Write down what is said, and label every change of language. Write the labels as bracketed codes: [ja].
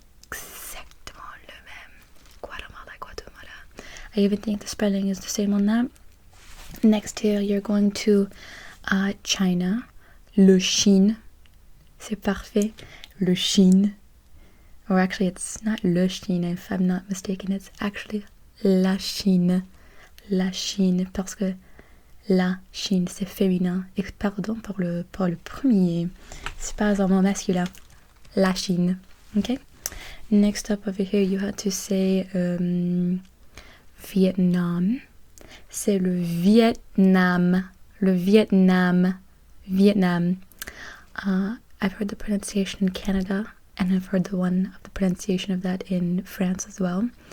[fr] Exactement le même. [en] Guatemala. I even think the spelling is the same on that. Next here, you're going to China. [fr] Le Chine. C'est parfait. Le Chine. [en] Or actually, it's not le Chine, if I'm not mistaken. It's actually la Chine. [fr] la Chine, parce que la Chine, c'est féminin. Et pardon pour le premier. C'est pas un mot masculin. La Chine. Okay? [en] Next up over here, you had to say Vietnam. [fr] C'est le Vietnam. Le Vietnam. Vietnam. [en] I've heard the pronunciation in Canada, and I've heard the pronunciation of that in France as well.